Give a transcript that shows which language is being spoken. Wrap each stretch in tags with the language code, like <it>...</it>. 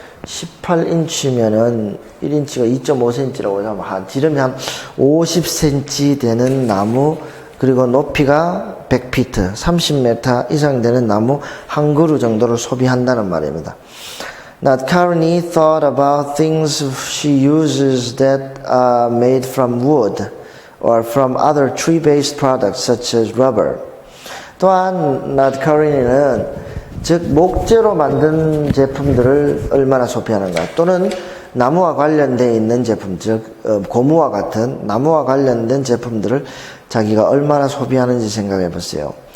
<ko>18인치면은 1인치가 2.5cm라고 하면 지름이 한 50cm 되는 나무, 그리고 높이가 100피트, 30m 이상 되는 나무 한 그루 정도를 소비한다는 말입니다.</ko> <en>Nadkarni thought about things she uses that are made from wood or from other tree-based products such as rubber.</en> <ko>또한 Nadkarni는 즉 목재로 만든 제품들을 얼마나 소비하는가, 또는 나무와 관련되어 있는 제품, 즉 고무와 같은 나무와 관련된 제품들을 자기가 얼마나 소비하는지 생각해 보세요.</ko>